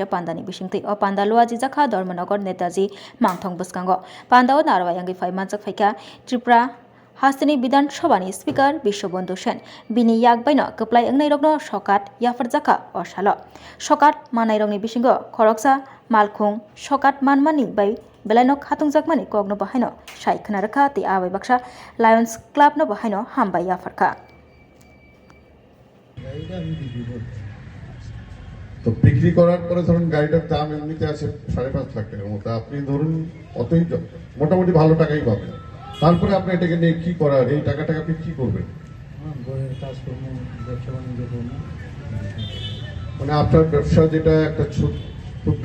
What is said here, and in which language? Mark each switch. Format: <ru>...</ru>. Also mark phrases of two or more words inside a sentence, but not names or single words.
<trp>pandani bisingti o panda Luaji Jakha Dharmanagor Netaji Mangthong Buskango pandao narwa yangi phai manjak phaika Tripura Hastini Bidan Sabhani Speaker Bishobandhu Sen bini yakbaino kaplayang nei rokno sokat yafarjaka o salo sokat manai rokni bisingo khoroksa malkhung sokat manmani bai Belanok hatungjakmani kogno bahaino sai khnaraka ti abai baksa Lions Club no bahaino hambai yafarka</trp> <bn>তো বিক্রি করার পরে ধরুন গাড়িটার দাম এমনিতে আছে 5.5 লাখ টাকার মতো আপনি ধরুন অতই মোটামুটি ভালো টাকাই পাবেন তারপরে আপনি এটাকে নিয়ে কি করার এই টাকাটা আপনি কি করবেন মানে আপনার ব্যবসা যেটা একটা ক্ষুদ্র</bn>